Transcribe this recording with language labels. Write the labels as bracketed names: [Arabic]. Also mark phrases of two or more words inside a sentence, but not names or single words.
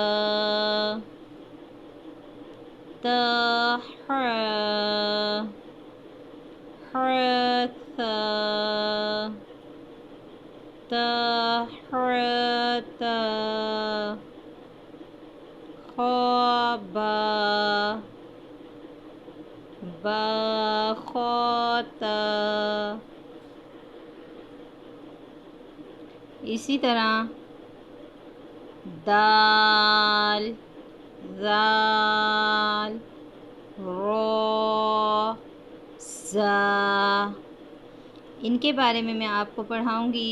[Arabic] تا ح، ح ثا، تا ح تا، خ با، با خ تا۔ [Urdu] اسی طرح دال، ذال، را، زا، ان کے بارے میں آپ کو پڑھاؤں گی۔